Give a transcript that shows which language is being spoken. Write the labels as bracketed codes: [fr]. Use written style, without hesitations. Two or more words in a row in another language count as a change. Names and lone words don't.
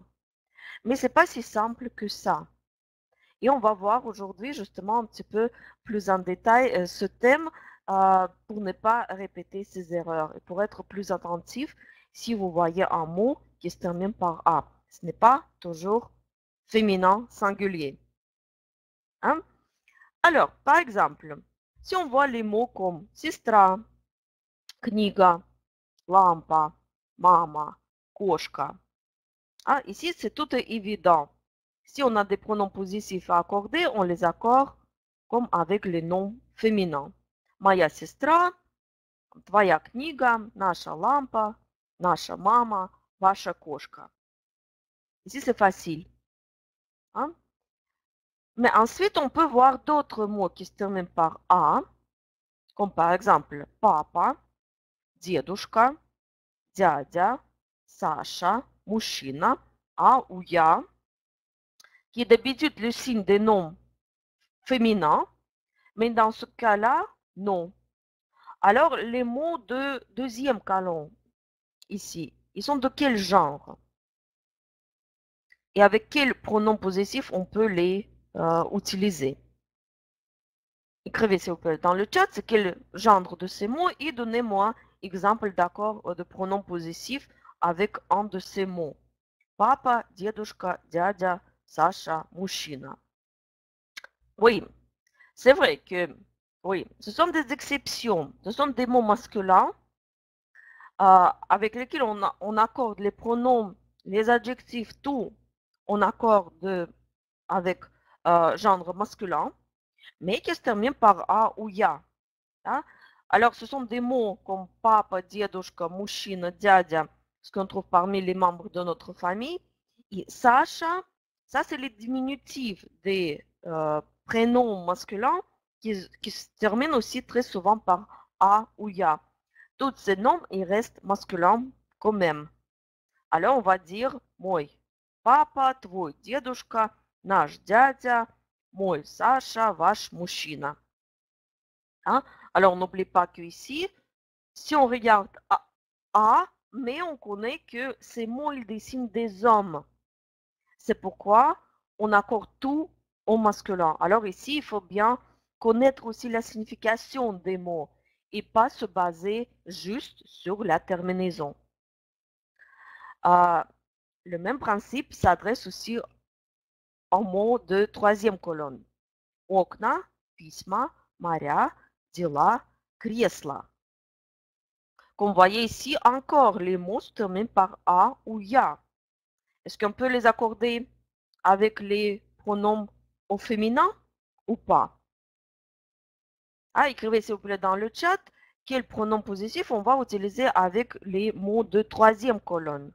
[fr] Mais ce n'est pas si simple que ça. Et on va voir aujourd'hui justement un petit peu plus en détail ce thème pour ne pas répéter ces erreurs et pour être plus attentif si vous voyez un mot qui se termine par A. Ce n'est pas toujours féminin singulier. Hein? Alors, par exemple, si on voit les mots comme [ru] сестра, книга, лампа, мама, кошка, [fr] hein, ici c'est tout évident. Si on a des pronoms positifs à accorder, on les accorde comme avec les noms féminins. [ru] Моя сестра, твоя книга, наша лампа, наша мама, ваша кошка. [fr] Ici c'est facile. Hein? Mais ensuite, on peut voir d'autres mots qui se terminent par A, comme par exemple [ru] папа, дедушка, дядя, Саша, мужчина, [fr] A ou я, qui est d'habitude le signe des noms féminins, mais dans ce cas-là, non. Alors, les mots de deuxième colonne, ici, ils sont de quel genre? Et avec quel pronom possessif on peut les utiliser? Écrivez s'il vous plaît dans le chat c'est quel genre de ces mots et donnez-moi exemple d'accord de pronom possessif avec un de ces mots. Papa, [ru] дедушка, дядя, Sacha, мужчина. [fr] Oui, c'est vrai que oui, ce sont des exceptions, ce sont des mots masculins avec lesquels on accorde les pronoms, les adjectifs, tout, on accorde avec genre masculin, mais qui se terminent par A ou Ya. Hein? Alors, ce sont des mots comme papa, [ru] дедушка, мужчина, дядя, [fr] ce qu'on trouve parmi les membres de notre famille. Et Sacha, ça, c'est les diminutifs des prénoms masculins qui se terminent aussi très souvent par A ou Ya. Tous ces noms, ils restent masculins quand même. Alors, on va dire [ru] мой папа, твой дедушка, наш дядя, мой Саша, ваш мужчина. [fr] Hein? Alors, n'oublie pas qu'ici, si on regarde A, mais on connaît que ces mots, ils dessinent des hommes. C'est pourquoi on accorde tout au masculin. Alors ici, il faut bien connaître aussi la signification des mots et pas se baser juste sur la terminaison. Le même principe s'adresse aussi aux mots de troisième colonne. [ru] Окна, письма, моря, дела, кресла. [fr] Comme vous voyez ici, encore les mots se terminent par A ou Ya. Est-ce qu'on peut les accorder avec les pronoms au féminin ou pas? Écrivez s'il vous plaît dans le chat quel pronom positif on va utiliser avec les mots de troisième colonne.